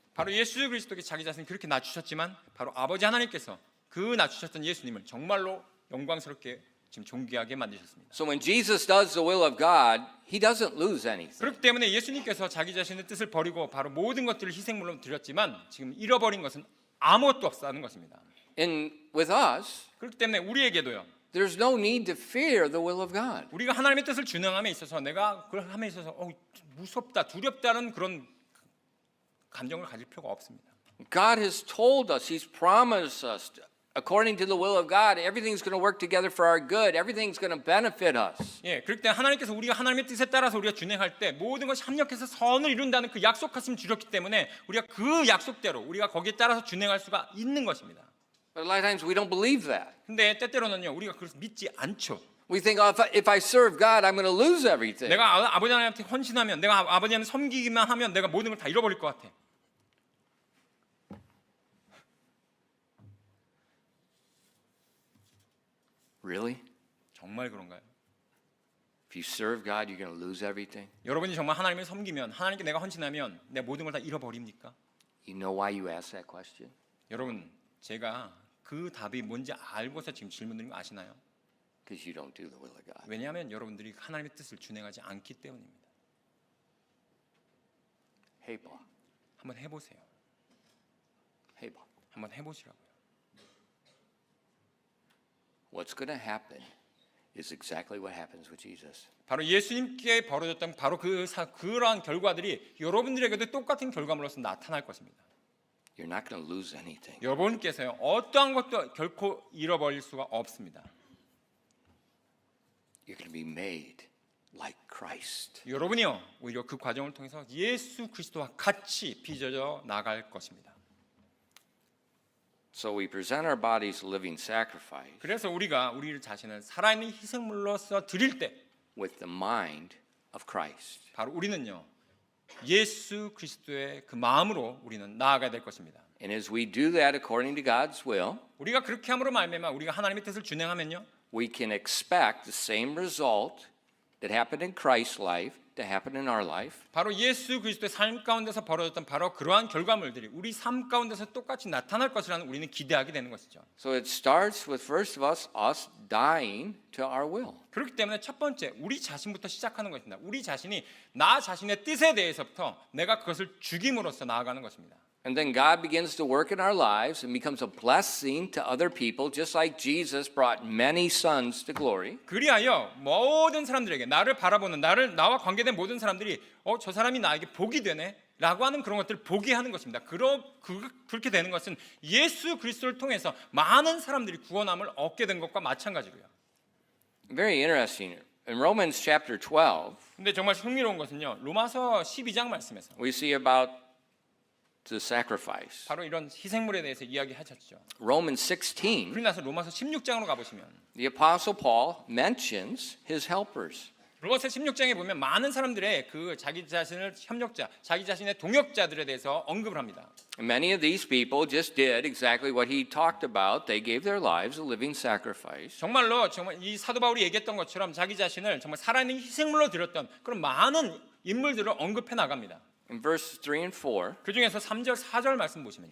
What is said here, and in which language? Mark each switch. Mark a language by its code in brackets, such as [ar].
[ko] 바로 예수 그리스도께 자기 자신을 그렇게 낮추셨지만 바로 아버지 하나님께서 그 낮추셨던 예수님을 정말로 영광스럽게 지금 존귀하게 만드셨습니다. [en] So when Jesus does the will of God, he doesn't lose anything. [ko] 그렇기 때문에 예수님께서 자기 자신의 뜻을 버리고 바로 모든 것들을 희생물로 드렸지만 지금 잃어버린 것은 아무것도 없다는 것입니다. [en] And with us, [ko] 그렇기 때문에 우리에게도요. [en] there's no need to fear the will of God. [ko] 우리가 하나님의 뜻을 준행함에 있어서 내가 그걸 함에 있어서 무섭다, 두렵다는 그런 감정을 가질 필요가 없습니다. [en] God has told us, he's promised us, according to the will of God, everything's going to work together for our good. Everything's going to benefit us. [ko] 예, 그렇기 때문에 하나님께서 우리가 하나님의 뜻에 따라서 우리가 준행할 때 모든 것이 합력해서 선을 이룬다는 그 약속하심 주셨기 때문에 우리가 그 약속대로 우리가 거기에 따라서 준행할 수가 있는 것입니다. [en] But a lot of times we don't believe that. [ko] 근데 때때로는요 우리가 그걸 믿지 않죠. [en] We think, oh, if I serve God, I'm going to lose everything. [ko] 내가 아버지 하나님한테 헌신하면, 내가 아버지 하나님 섬기기만 하면 내가 모든 걸 다 잃어버릴 것 같아. [en] Really? [ko] 정말 그런가요? [en] If you serve God, you're going to lose everything? [ko] 여러분이 정말 하나님을 섬기면, 하나님께 내가 헌신하면 내 모든 걸 다 잃어버립니까? [en] You know why you ask that question? [ko] 여러분, 제가 그 답이 뭔지 알고서 지금 질문 드린 거 아시나요? [en] Because you don't do the will of God. [ko] 왜냐하면 여러분들이 하나님의 뜻을 준행하지 않기 때문입니다. 해봐. 한번 해보세요. 해봐. 한번 해보시라고요. [en] What's going to happen is exactly what happens with Jesus. [ko] 바로 예수님께 벌어졌던 바로 그러한 결과들이 여러분들에게도 똑같은 결과물로서 나타날 것입니다. [en] You're not going to lose anything. [ko] 여러분께서요 어떠한 것도 결코 잃어버릴 수가 없습니다. [en] You're going to be made like Christ. [ko] 여러분이요 오히려 그 과정을 통해서 예수 그리스도와 같이 빚어져 나갈 것입니다. [en] So we present our bodies a living sacrifice [ko] 그래서 우리가 우리 자신을 살아있는 희생물로서 드릴 때 [en] with the mind of Christ. [ko] 바로 우리는요 예수 그리스도의 그 마음으로 우리는 나아가야 될 것입니다. [en] And as we do that according to God's will, [ko] 우리가 그렇게 함으로 말미암아 우리가 하나님의 뜻을 준행하면요 [en] we can expect the same result that happened in Christ's life to happen in our life. [ko] 바로 예수 그리스도의 삶 가운데서 벌어졌던 바로 그러한 결과물들이 우리 삶 가운데서 똑같이 나타날 것이라는 우리는 기대하게 되는 것이죠. [en] So it starts with first of us dying to our will. [ko] 그렇기 때문에 첫 번째 우리 자신부터 시작하는 것입니다. 우리 자신이 나 자신의 뜻에 대해서부터 내가 그것을 죽임으로써 나아가는 것입니다. [en] And then God begins to work in our lives and becomes a blessing to other people, just like Jesus brought many sons to glory. [ko] 그리하여 모든 사람들에게 나를 바라보는 나와 관계된 모든 사람들이 저 사람이 나에게 복이 되네라고 하는 그런 것들을 보게 하는 것입니다. 그렇게 되는 것은 예수 그리스도를 통해서 많은 사람들이 구원함을 얻게 된 것과 마찬가지고요. [en] Very interesting. In Romans chapter 12, [ko] 근데 정말 흥미로운 것은요. 로마서 12장 말씀에서 [en] we see about the sacrifice. [ko] 바로 이런 희생물에 대해서 이야기하셨죠. [en] Romans 16, [ko] 그러고 나서 로마서 16장으로 가보시면 [en] the Apostle Paul mentions his helpers. [ko] 로마서 16장에 보면 많은 사람들의 그 자기 자신을 협력자, 자기 자신의 동역자들에 대해서 언급을 합니다. [en] And many of these people just did exactly what he talked about. They gave their lives a living sacrifice. [ko] 정말 이 사도 바울이 얘기했던 것처럼 자기 자신을 정말 살아있는 희생물로 드렸던 그런 많은 인물들을 언급해 나갑니다. [en] In verses 3 and 4, [ko] 그 중에서 3절, 4절 말씀 보시면